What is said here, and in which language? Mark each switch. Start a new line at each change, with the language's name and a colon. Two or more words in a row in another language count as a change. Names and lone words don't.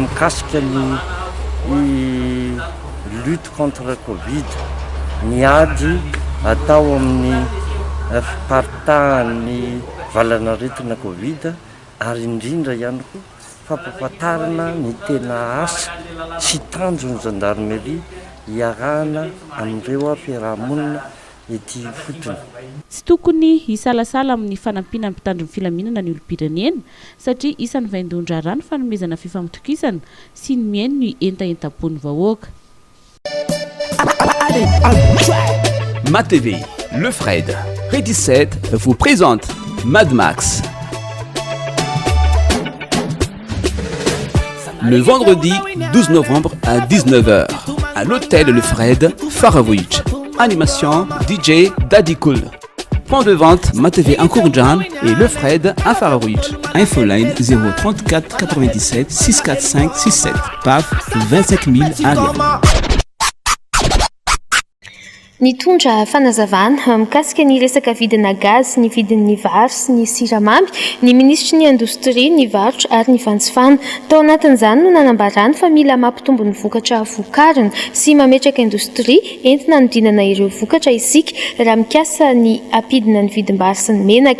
Malagasy: mikasika ny
French: lutte contre
Malagasy: Covid, ny ady atao amin'ny fiparitahan'ny valanaretina Covid ary indrindra ihany koa fampahafantarana ny tena asa sy tanjon'ny Gendarmerie iarahana amin'ireo fiarahamonina ety fotony. Tsy tokony hisalasala amin'ny fanampiana mpitandro ny filaminana ny olom-pirenena satria isan'ny vaindondra rano fanomezana fifampitokisana sy ny miaino ny entaentam-pony vahoaka. MATV,
French: Le Fred, Ré 17 vous présente Mad Max. Le vendredi 12 novembre à 19h à l'hôtel Le Fred, Faravouich. Animation DJ Daddy Cool. Point de vente MATV en Kourjan et Le Fred à Faravouich. Infoline 034 97 645 67. PAF 25 000 arrière.
Malagasy: Nitondra fanazavana mikasika ny resaka vidina gaz, ny vidin'ny vary sy ny siramamy, ny ministry ny indostria, ny varotra ary ny fanjifana. Tao anatin'izany no nanambarany fa mila mampitombo ny vokatra vokarina sy mametraka indostria entina hanodinana ireo vokatra isika raha mikasa ny ampidina ny vidim-bary sy ny menaka.